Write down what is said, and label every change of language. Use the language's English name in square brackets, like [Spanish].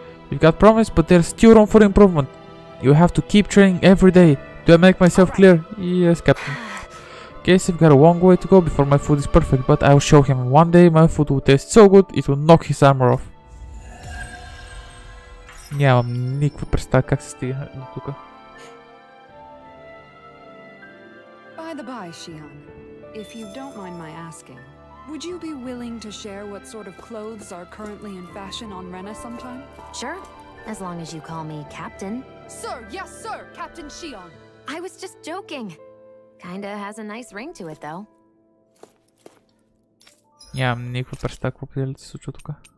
[English] You've got promise, but there's still room for improvement. You have to keep training every day. Do I make myself clear? Yes, Captain. Guess I've got a long way to go before my food is perfect, but I'll show him. One day my food will taste so good, it will knock his armor off. [Bulgarian] Нямам никаква представа как се стига до тука. [English] By the by, Shion, if you don't mind my asking, would you be willing to share what sort of clothes are currently in fashion on Rena sometime? Sure, as long as you call me Captain. Sir, yes sir, Captain Shion. I was just joking. Kinda has a nice ring to it, though. [Bulgarian] Нямам никаква представа какво определя се случва тука.